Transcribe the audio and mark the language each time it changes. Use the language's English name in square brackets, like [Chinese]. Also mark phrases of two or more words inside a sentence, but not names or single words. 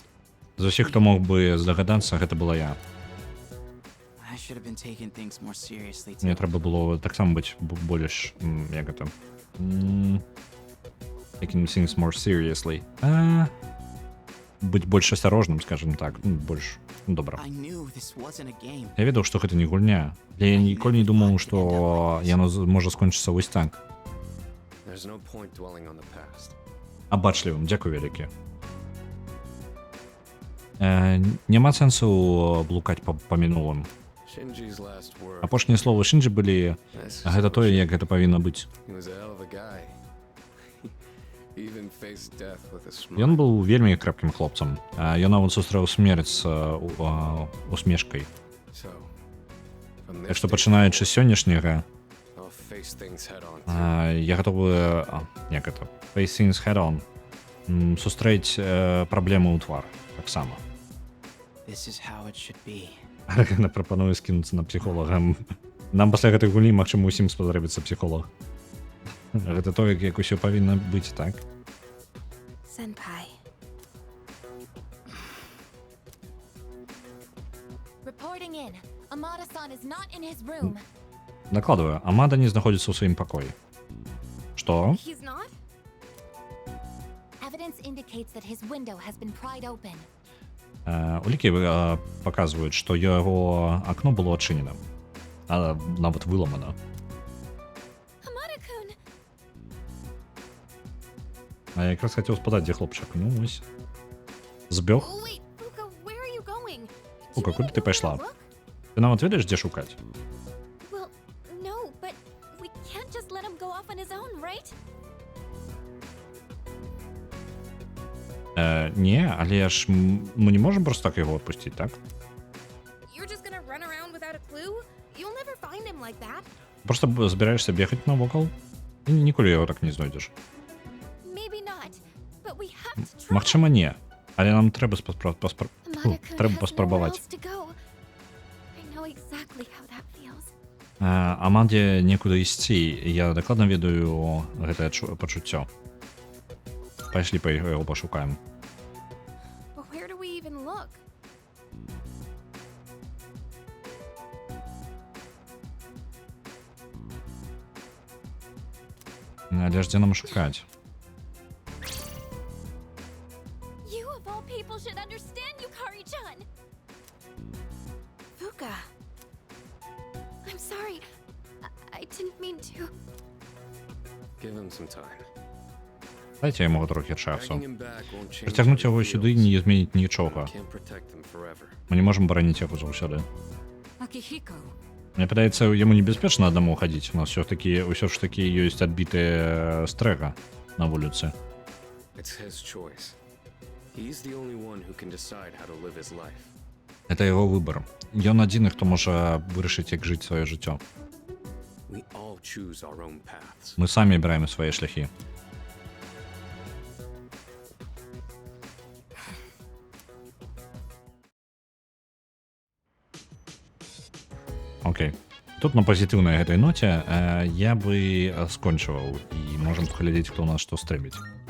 [Belarusian] З усіх, хто мог бы здагадацца, гэта была я. [English] I should have been taking things more seriously [Belarusian] Мне [English] too. [Belarusian] трэба было таксама быць больш, як гэта, [English] taking things more seriously. [Belarusian] Быць больш асцярожным, скажем так, больш добра. [English] I knew this wasn't a game. [Belarusian] Я ведаў, што гэта не гульня. Я ніколі не думаў, што яно можа скончыцца вось так. [English] There's no point dwelling on the past. [Belarusian] Абачлівым, дзякуй вялікі. Няма сэнсу блукаць па мінулым. [English] Shinji's last word. [Belarusian] Апошнія словы Шынджі былі, [English] That's [Belarusian] гэта тое, як гэта павінна быць. [English] He was a hell of a guy. He even faced death with a smile. [Belarusian] Ён быў вельмі крепкім хлопцам. Ён нават сустрэў смерць з усмешкай. [English] So, from [Belarusian] Так [English] this [Belarusian] што [English] day [Belarusian] пачынаючы з сённяшняга, [English] I'll face things head on. [Belarusian] я гатовы, як гэта, [English] face things head on, [Belarusian] сустрэць праблемы ў твар, таксама. [English] This is how it should be. [Belarusian] Яна прапануе скінуцца на псіхолага. Нам пасля гэтай гульні, магчыма, усім спатрэбіцца псіхолог. Гэта тое, як усё павінна быць, так? [English] Senpai. Reporting in. Amada-san is not in his room. [Belarusian] Накладваю, Амада не знаходзіцца ў сваім пакоі. Што? [English] He's not? Evidence indicates that his window has been pried open. [Belarusian] Улікі паказваюць, што яго акно было адчынена. Нават выламана. [English] Amada-kun! [Belarusian] Я якраз хацеў спытаць, дзе хлопчык. Ну, ось. Збёг? [English] Oh, wait, Fuka, where are you going? [Belarusian] Фука, куды ты пайшла? [English] Look? [Belarusian] Ты нават ведаеш, дзе шукаць? [English] Well, no, but we can't just let him go off on his own, right? [Belarusian] Не, але ж мы не можам просто так яго адпусціць, так? [English] You're just gonna run around without a clue? You'll never find him like that. [Belarusian] Просто збіраешся бегаць навокал? І ніколі яго так не знойдзеш. [English] Maybe not, but we have to try. [Belarusian] Магчыма, не. Але нам треба [English] Amada-kun [Belarusian] треба [English] has nowhere [Belarusian] паспрабаваць. [English] else to go. I know exactly how that feels. [Belarusian] Амаде некуды ісці. Я дакладна ведаю гэтае пачуццё. Пайшлі па яго пашукаем. [English] But where do we even look? [Belarusian] Але ж дзе нам шукаць? [English] You of all people should understand, Yukari-chan. Fuka. I'm sorry. I didn't mean to. Give him some time. [Belarusian] Дайце яму трохі часу. [English] Dragging him back won't change [Belarusian] Прыцягнуць [English] how [Belarusian] яго [English] he [Belarusian] сюды [English] feels. [Belarusian] не зменіць нічога. [English] Can't protect him forever. [Belarusian] Мы не можем бараніць яго заўсёды. Akihiko. Мне падаецца, яму небяспечна аднаму хадзіць. У нас ўсё ж такі ёсць адбітыя стрэга на вуліцы. [English] It's his choice. He's the only one who can decide how to live his life. [Belarusian] Это яго выбар. Ён адзіны, хто можа вырашыць, як жыць сваё жыццё. [English] We all choose our own paths. [Belarusian] Мы самі абіраем свае шляхі. Окей. Тут на пазітыўнай гэтай ноце я бы скончываў і можам паглядзець, хто ў нас што стрэміць.